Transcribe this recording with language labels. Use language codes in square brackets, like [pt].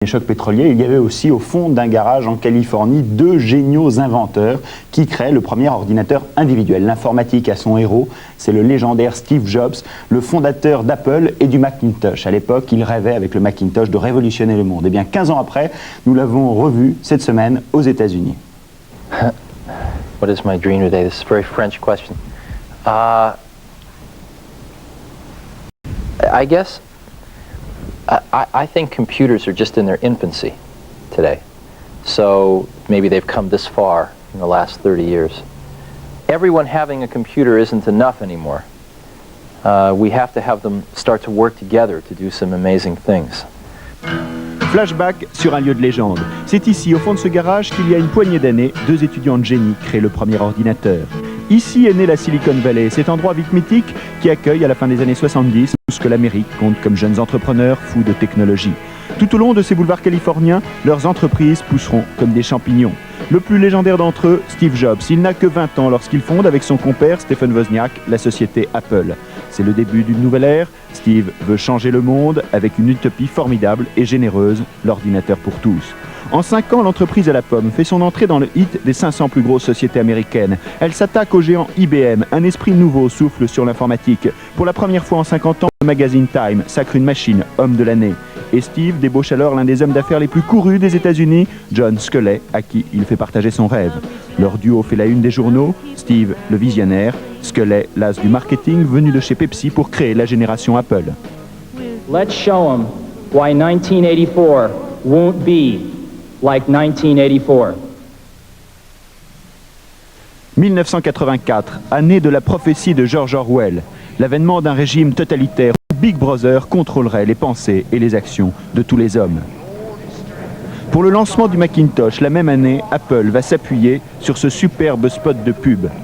[fr] Les chocs pétroliers, il y avait aussi au fond d'un garage en Californie deux géniaux inventeurs qui créent le premier ordinateur individuel. L'informatique a son héros, c'est le légendaire Steve Jobs, le fondateur d'Apple et du Macintosh. À l'époque, il rêvait avec le Macintosh de révolutionner le monde. Et bien 15 ans après, nous l'avons revu cette semaine aux États-Unis. [en] What is my dream today? This is a very French question. I guess I think computers are just in their infancy today. So maybe they've come this far in the last 30 years. Everyone having a computer isn't enough anymore. We have to have them start to work together to do some amazing things. [fr] Flashback sur un lieu de légende. C'est ici, au fond de ce garage, qu'il y a une poignée d'années, deux étudiants de génie créent le premier ordinateur. Ici est née la Silicon Valley, cet endroit vite mythique qui accueille à la fin des années 70 tout ce que l'Amérique compte comme jeunes entrepreneurs fous de technologie. Tout au long de ces boulevards californiens, leurs entreprises pousseront comme des champignons. Le plus légendaire d'entre eux, Steve Jobs. Il n'a que 20 ans lorsqu'il fonde avec son compère Stephen Wozniak la société Apple. C'est le début d'une nouvelle ère. Steve veut changer le monde avec une utopie formidable et généreuse, l'ordinateur pour tous. En 5 ans, l'entreprise à la pomme fait son entrée dans le hit des 500 plus grosses sociétés américaines. Elle s'attaque au géant IBM. Un esprit nouveau souffle sur l'informatique. Pour la première fois en 50 ans, le magazine Time sacre une machine homme de l'année. Et Steve débauche alors l'un des hommes d'affaires les plus courus des États-Unis, John Sculley, à qui il fait partager son rêve. Leur duo fait la une des journaux, Steve le visionnaire, Sculley l'as du marketing venu de chez Pepsi pour créer la génération Apple. [en] Let's show them why 1984 won't be like 1984. [fr] 1984, année de la prophétie de George Orwell, l'avènement d'un régime totalitaire où Big Brother contrôlerait les pensées et les actions de tous les hommes. Pour le lancement du Macintosh, la même année, Apple va s'appuyer sur ce superbe spot de pub.